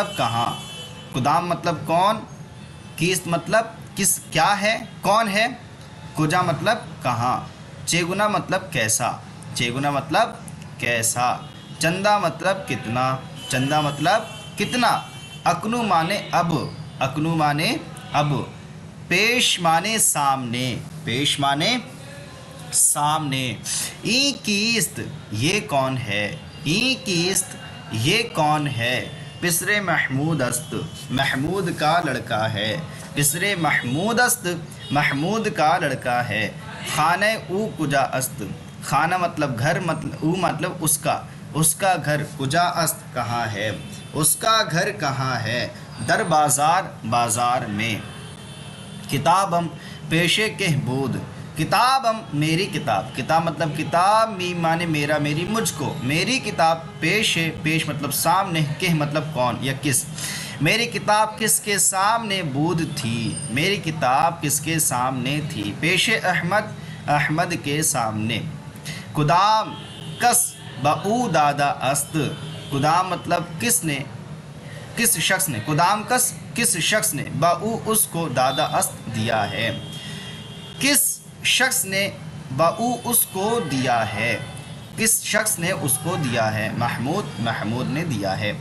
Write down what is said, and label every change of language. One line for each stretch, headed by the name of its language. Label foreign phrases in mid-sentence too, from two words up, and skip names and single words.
Urdu: کہاں، کدام مطلب کون، کیست مطلب کس کیا ہے، کون ہے، کجا مطلب کہاں، چیگنا مطلب کیسا، چیگنا مطلب کیسا، چندہ مطلب کتنا، چندہ مطلب کتنا، اکنو معنی اب، اکنو معنی اب، پیش معنی سامنے، پیش معنی سامنے۔
Persian: ای کیست
Urdu: یہ کون ہے،
Persian: ای کیست
Urdu: یہ کون ہے،
Persian: پسر محمود است
Urdu: محمود کا لڑکا ہے،
Persian: پسر محمود است
Urdu: محمود کا لڑکا ہے۔
Persian: خانہ او کجا است،
Urdu: خانہ مطلب گھر، مطلب او مطلب اس کا گھر،
Persian: کجا است
Urdu: کہاں ہے۔ اس کا گھر کہاں ہے؟
Persian: در بازار
Urdu: بازار میں۔
Persian: کتابم پیشے کہبود،
Urdu: کتابم میری کتاب، کتاب مطلب کتاب، میم مانے میرا میری مجھ کو، میری کتاب پیشے، پیش مطلب سامنے، کہ مطلب کون یا کس، میری کتاب کس کے سامنے بود تھی، میری کتاب کس کے سامنے تھی،
Persian: پیش احمد
Urdu: احمد کے سامنے۔
Persian: کدام کس بہو دادا است،
Urdu: کدام مطلب کس نے، کس شخص نے،
Persian: کدام کس
Urdu: کس شخص نے، بہو اس کو،
Persian: دادا است
Urdu: دیا ہے، کس شخص نے بہو اس کو دیا ہے، کس شخص نے اس کو دیا ہے، محمود محمود نے دیا ہے۔